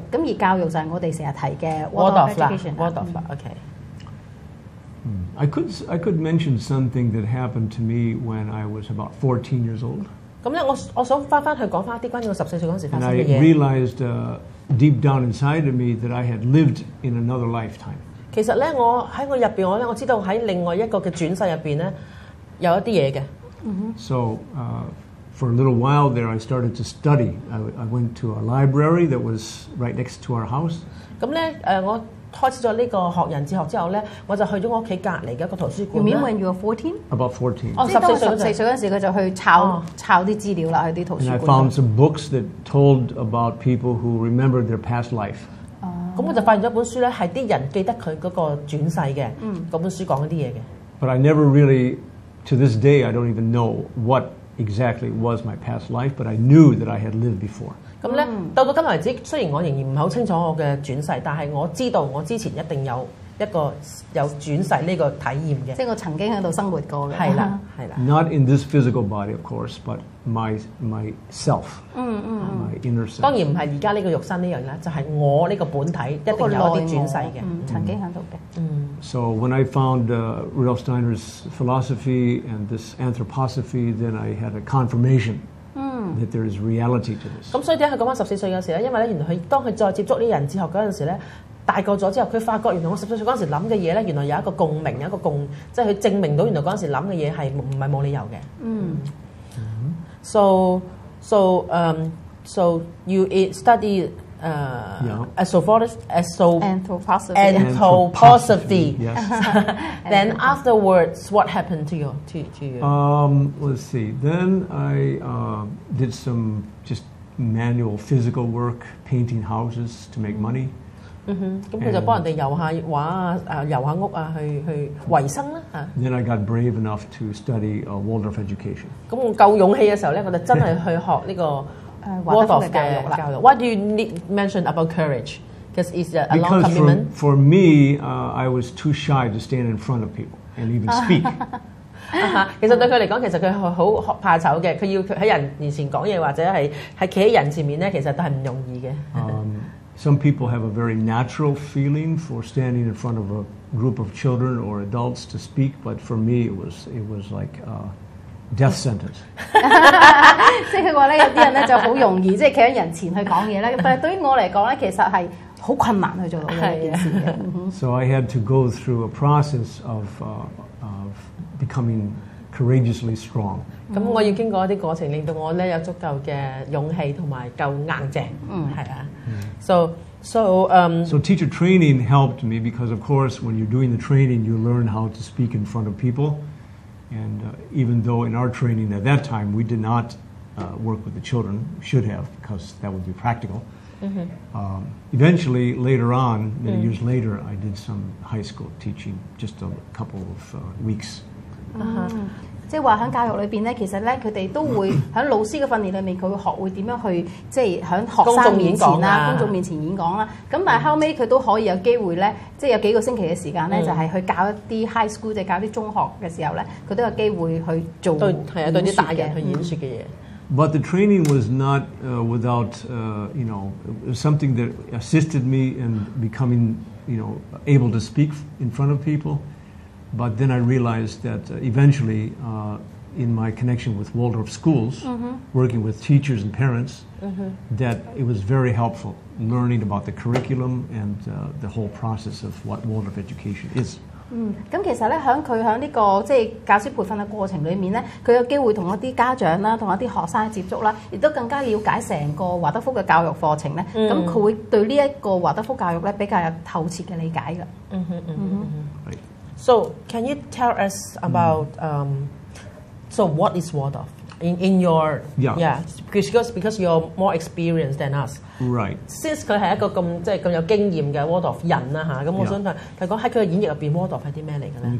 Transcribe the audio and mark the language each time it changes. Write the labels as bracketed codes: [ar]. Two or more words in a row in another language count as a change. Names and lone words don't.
[yue] 咁而教育就係我哋成日提嘅 [en] Waldorf education。Waldorf OK。 I could mention something that happened to me when I was about 14 years old. [yue] 咁咧，我想翻去講翻啲關於我14歲嗰陣時發 [en] And [yue] 生 [en] I [yue] 嘅嘢。 [en] realized deep down inside of me that I had lived in another lifetime. [yue] 其實咧，我入邊我知道喺另外一個嘅轉世入邊咧，有一啲嘢嘅。 [en] So for a little while there, I started to study. I went to a library that was right next to our house. [yue] 咁咧，我開始咗呢個學人智學之後咧，我就去咗我屋企隔離嘅一個圖書 [en] You [yue] 館 [en] mean [yue] 啦。 [en] when you were 14? About 14. [yue] 即係當 14 14歲嗰陣時，佢就去抄啲資料啦，去啲圖 [en] And I [yue] 書館 [en] found [yue] 度。 [en] some books that told about people who remembered their past life. [yue] 咁我就發現咗一本書咧，係啲人記得佢嗰個轉世嘅嗰本書講嗰啲嘢嘅。 [en] But I never really, to this day, I don't even know what exactly was my past life, but I knew that I had lived before. [yue] 咁咧，到今日為止，雖然我仍然唔係好清楚我嘅轉世，但係我知道我之前一定有轉世呢個體驗嘅。即係我曾經喺度生活過嘅。係啦。 [en] Not in this physical body, of course, but myself, my inner self. [yue] 當然唔係而家呢個肉身呢樣啦，就係我呢個本體一定有一啲轉世嘅。曾經喺度嘅。 [en] So when I found Rudolf Steiner's philosophy and this Anthroposophy, then I had a confirmation that there is reality to this. [yue] 咁所以點解佢講翻14歲嘅時咧？因為咧，原來當佢再接觸呢人智學嗰陣時咧，大個咗之後，佢發覺原來我14歲嗰陣時諗嘅嘢咧，原來有一個共鳴，有一個即係佢證明到原來嗰陣時諗嘅嘢係唔係冇理由嘅。 [en] So you study Anthroposophy. Yes. Then afterwards, what happened to you? Let's see. Then I did some just manual physical work, painting houses to make money. [yue] 咁佢就幫人哋油下畫啊，油下屋啊，去維生啦嚇。 [en] Then I got brave enough to study Waldorf education. [yue] 咁我夠勇氣嘅時候咧，我就真係去學呢個 Waldorf 嘅教育。 [en] What do you mention about courage? Because it's a long commitment. For me, I was too shy to stand in front of people and even speak. [yue] 其實對佢嚟講，其實佢係好怕醜嘅。佢要喺人面前講嘢，或者係企喺人前面咧，其實都係唔容易嘅。 [en] Some people have a very natural feeling for standing in front of a group of children or adults to speak, but for me, it was like death sentence. [yue] 即係佢話咧，有啲人咧就好容易即係企喺人前去講嘢咧，但係對於我嚟講咧，其實係好困難去做到呢件事嘅。 [en] So I had to go through a process of becoming courageously strong. [yue] 咁我要經過一啲過程，令到我咧有足夠嘅勇氣同埋夠硬淨。係啊。So [en] teacher training helped me because, of course, when you're doing the training, you learn how to speak in front of people. And even though in our training at that time we did not work with the children, we should have because that would be practical. Eventually, later on, many years later, I did some high school teaching, just a couple of weeks. [yue] 即係話喺教育裏邊咧，其實咧佢哋都會喺老師嘅訓練裏面，佢會學會點樣去即係喺學生面前啦、公眾面前演講啦。咁但係後尾佢都可以有機會咧，即係有幾個星期嘅時間咧，就係去教一啲 [en] high school， [yue] 即係教啲中學嘅時候咧，佢都有機會去做對啲大人去演説嘅嘢。 [en] But the training was not without, something that assisted me in becoming, able to speak in front of people. But then I realized that eventually in my connection with Waldorf schools, working with teachers and parents, that it was very helpful learning about the curriculum and the whole process of what Waldorf education is. [yue] 咁其實咧，喺呢個即係教師培訓嘅過程裏面咧，佢有機會同一啲家長啦，同一啲學生接觸啦，亦都更加了解成個華德福嘅教育課程咧。咁佢會對呢一個華德福教育咧比較有透徹嘅理解㗎。 [en] Right. So can you tell us about so what is Waldorf in your because you're more experienced than us. Right. [yue] Since 佢係一個咁即係咁有經驗嘅 Waldorf 人啦嚇，咁我想佢講喺佢嘅演繹入邊 Waldorf 係啲咩嚟嘅咧